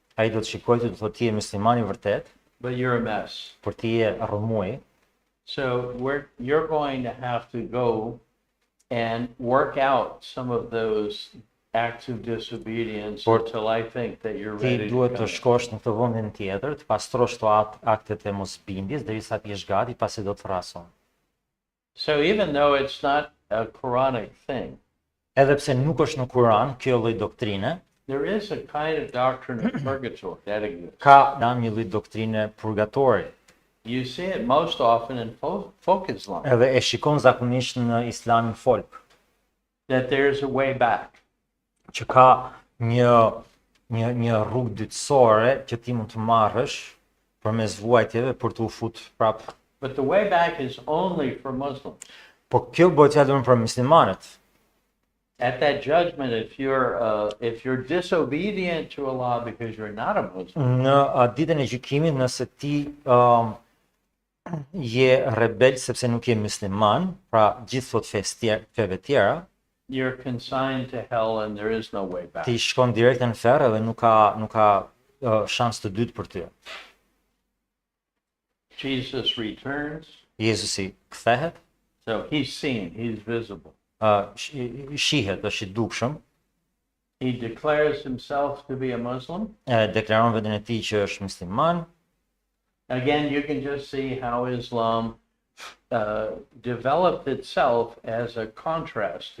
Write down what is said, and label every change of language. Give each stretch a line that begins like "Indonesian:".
Albanian: Ai do të shikojë ty, do të thotë ti je musliman i vërtet,
English: but you're a mess.
Albanian: por ti je rrëmuj.
English: So you're going to have to go and work out some of those acts of disobedience until I think that you're
Albanian: Ti
English: ready
Albanian: duhet
English: to
Albanian: të
English: come.
Albanian: shkosh në këtë vendin tjetër, të pastrosh këto aktet e mosbindjes derisa ti jesh gati, pasi do të thrason.
English: So even though it's not a Quranic thing,
Albanian: Edhe pse nuk është në Kur'an kjo lloj doktrine,
English: there is a kind of doctrine of purgatory that exists.
Albanian: ka një lloj doktrine purgatori.
English: You see it most often in folk Islam,
Albanian: Edhe e shikon zakonisht në Islamin folk,
English: that there's a way back.
Albanian: që ka një rrugë dytësore që ti mund të marrësh përmes vuajtjeve për të u fut prapë.
English: But the way back is only for Muslims.
Albanian: Po kjo bëhet fjalë për muslimanët.
English: At that judgment, if you're disobedient to Allah because you're not a Muslim,
Albanian: Në ditën e gjykimit, nëse ti je rebel sepse nuk je musliman, pra gjithë thot feve tjera,
English: you're consigned to hell and there is no way back.
Albanian: ti shkon direkt në ferr dhe nuk ka shans të dytë për ty.
English: Jesus returns,
Albanian: Jezusi kthehet,
English: so he's seen, he's visible.
Albanian: shihet, është i dukshëm,
English: He declares himself to be a Muslim.
Albanian: deklaron veten e tij që është musliman.
English: Again, you can just see how Islam developed itself as a contrast to